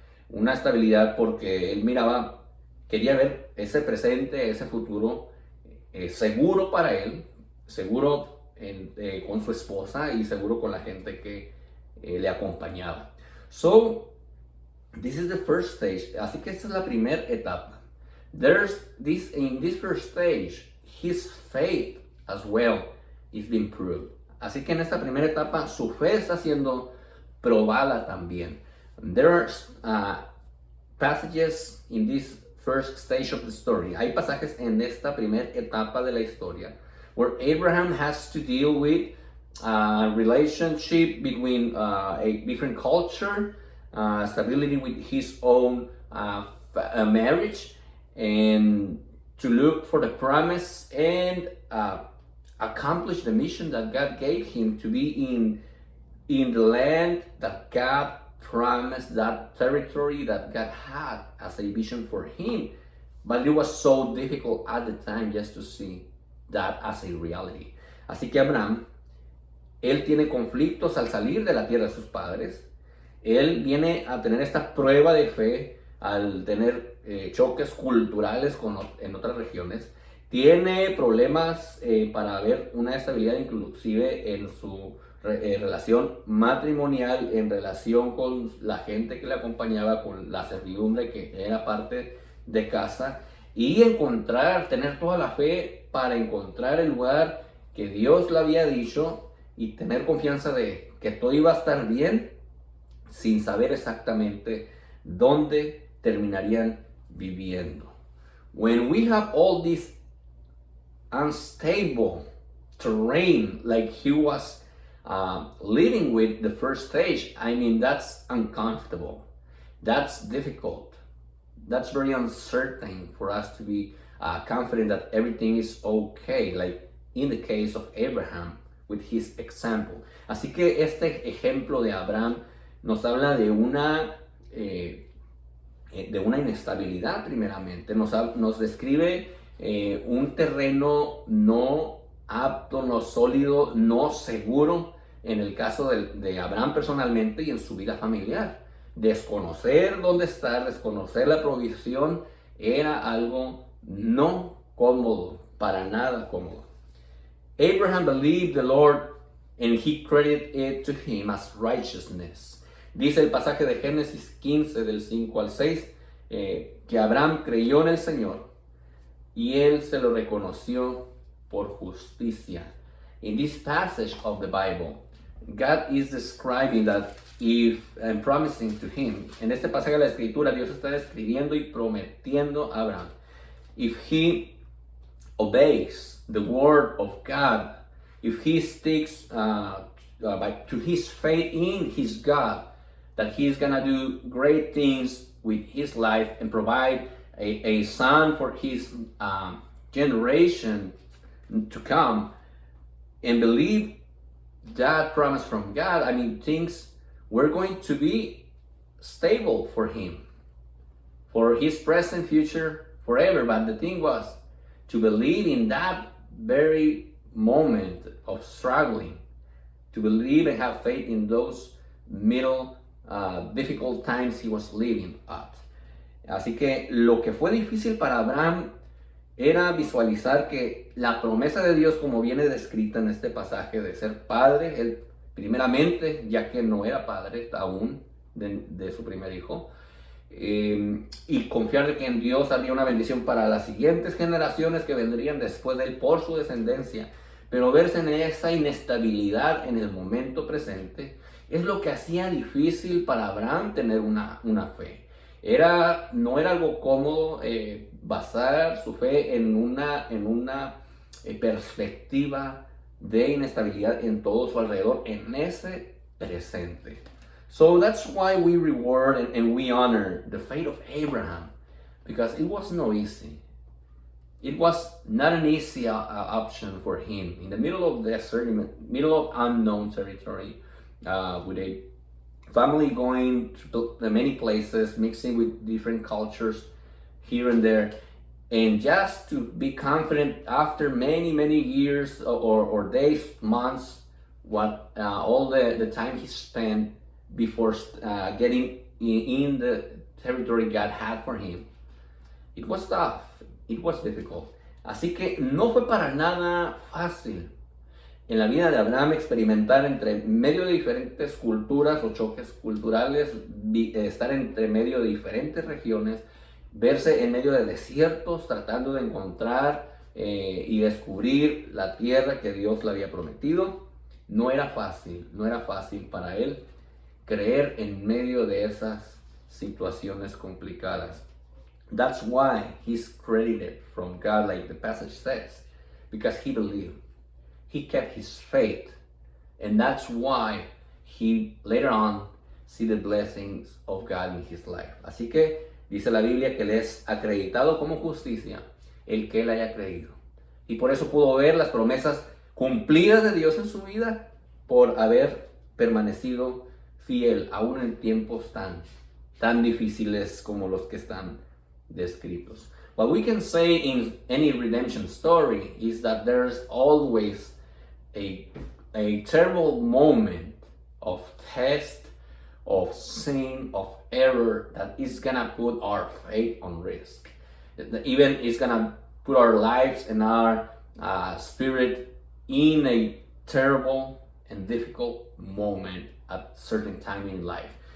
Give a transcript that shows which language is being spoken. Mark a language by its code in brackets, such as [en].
[es] Una estabilidad porque él quería ver ese presente, ese futuro seguro para él, seguro con su esposa y seguro con la gente que le acompañaba. [en] So, this is the first stage. [es] Así que esta es la primera etapa. [en] In this first stage, his faith as well is being proved. [es] Así que en esta primera etapa, su fe está siendo probada también. [en] There are passages in this first stage of the story. [es] Hay pasajes en esta primera etapa de la historia [en] where Abraham has to deal with a relationship between a different culture, stability with his own marriage, and to look for the promise and accomplish the mission that God gave him to be in the land that God promised, that territory that God had as a vision for him. But it was so difficult at the time just to see that as a reality. [es] Así que Abraham, él tiene conflictos al salir de la tierra de sus padres. Él viene a tener esta prueba de fe al tener choques culturales en otras regiones. Tiene problemas para ver una estabilidad inclusive en su relación matrimonial, en relación con la gente que le acompañaba, con la servidumbre que era parte de casa, y tener toda la fe para encontrar el lugar que Dios le había dicho y tener confianza de que todo iba a estar bien sin saber exactamente dónde terminarían viviendo. [en] When we have all this unstable terrain like he was living with the first stage, I mean, that's uncomfortable. That's difficult. That's very uncertain for us to be confident that everything is okay, like in the case of Abraham with his example. [es] Así que este ejemplo de Abraham nos habla de una inestabilidad primeramente. Nos describe un terreno no apto, no sólido, no seguro en el caso de Abraham personalmente y en su vida familiar. Desconocer dónde estar, desconocer la provisión era algo no cómodo, para nada cómodo. [en] Abraham believed the Lord and he credited it to him as righteousness. [es] Dice el pasaje de Génesis 15 del 5 al 6 que Abraham creyó en el Señor y él se lo reconoció por justicia. [en] In this passage of the Bible, God is describing that and promising to him. [es] En este pasaje de la escritura, Dios está describiendo y prometiendo a Abraham. [en] If he obeys the word of God, if he sticks to his faith in his God, that he's gonna do great things with his life and provide a son for his generation to come, and believe that promise from God, I mean, things were going to be stable for him, for his present, future, forever. But the thing was to believe in that very moment of struggling, to believe and have faith in those middle difficult times he was living at. [es] Así que lo que fue difícil para Abraham era visualizar que la promesa de Dios, como viene descrita en este pasaje, de ser padre, él primeramente, ya que no era padre aún de su primer hijo, y confiar de que en Dios había una bendición para las siguientes generaciones que vendrían después de él por su descendencia, pero verse en esa inestabilidad en el momento presente es lo que hacía difícil para Abraham tener una fe. No era algo cómodo basar su fe en una perspectiva de inestabilidad en todo su alrededor, en ese presente. [en] So that's why we reward and we honor the faith of Abraham, because it was no easy. It was not an easy option for him in the middle of desert, in the middle of unknown territory, with a family going to many places, mixing with different cultures here and there, and just to be confident after many years or days, months, all the time he spent before getting in the territory God had for him. It was tough, it was difficult. [es] Así que no fue para nada fácil en la vida de Abraham experimentar entre medio de diferentes culturas o choques culturales, estar entre medio de diferentes regiones, verse en medio de desiertos tratando de encontrar y descubrir la tierra que Dios le había prometido. No era fácil para él creer en medio de esas situaciones complicadas. [en] That's why he's credited from God, like the passage says, because he believed. He kept his faith, and that's why he later on see the blessings of God in his life. [es] Así que dice la Biblia que le es acreditado como justicia el que él haya creído. Y por eso pudo ver las promesas cumplidas de Dios en su vida por haber permanecido fiel aún en tiempos tan difíciles como los que están descritos. [en] What we can say in any redemption story is that there's always a terrible moment of test, of sin, of error that is gonna put our faith on risk. Even it's gonna put our lives and our spirit in a terrible and difficult moment at certain time in life.